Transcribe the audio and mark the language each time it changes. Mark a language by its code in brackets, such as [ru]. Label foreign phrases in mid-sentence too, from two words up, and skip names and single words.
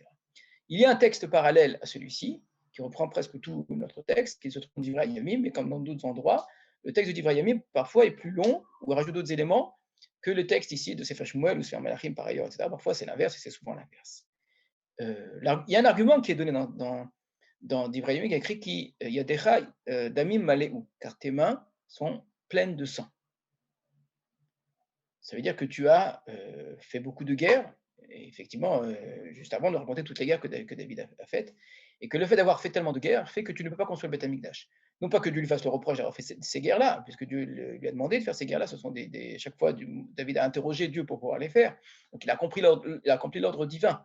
[fr] Il y a un texte parallèle à celui-ci, qui reprend presque tout notre texte, qui se trouve dans Divrei Yamim, mais comme dans d'autres endroits, le texte de Divrei Yamim parfois est plus long ou rajoute d'autres éléments que le texte ici de Sefer Shmuel ou Sefer Malachim par ailleurs, etc. Parfois c'est l'inverse et c'est souvent l'inverse. Il y a un argument qui est donné dans Divrei Yamim qui est écrit [he] ידיך דמים מלאו, [fr] car tes mains sont pleine de sang. Ça veut dire que tu as fait beaucoup de guerres, et effectivement, juste avant de raconter toutes les guerres que David a faites, et que le fait d'avoir fait tellement de guerres fait que tu ne peux pas construire le Beth Amikdash. Non pas que Dieu lui fasse le reproche d'avoir fait ces guerres-là, puisque Dieu lui a demandé de faire ces guerres-là, ce sont chaque fois, David a interrogé Dieu pour pouvoir les faire, donc il a accompli l'ordre divin.